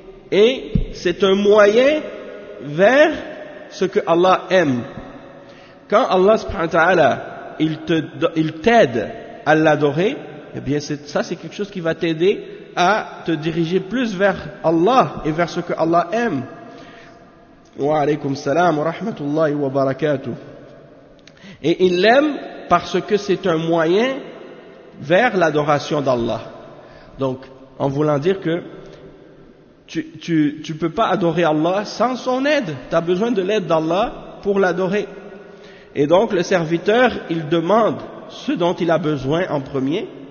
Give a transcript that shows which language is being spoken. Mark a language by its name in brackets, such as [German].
[French] Et c'est un moyen vers ce que Allah aime. Quand Allah subhanahu wa ta'ala, il t'aide à l'adorer, eh bien, c'est quelque chose qui va t'aider à te diriger plus vers Allah et vers ce que Allah aime. [Arabic] وعليكم السلام ورحمة الله وبركاته. [French] Et il l'aime parce que c'est un moyen vers l'adoration d'Allah. Donc, en voulant dire que tu peux pas adorer Allah sans son aide. Tu as besoin de l'aide d'Allah pour l'adorer. Et donc, le serviteur, il demande ce dont il a besoin en premier.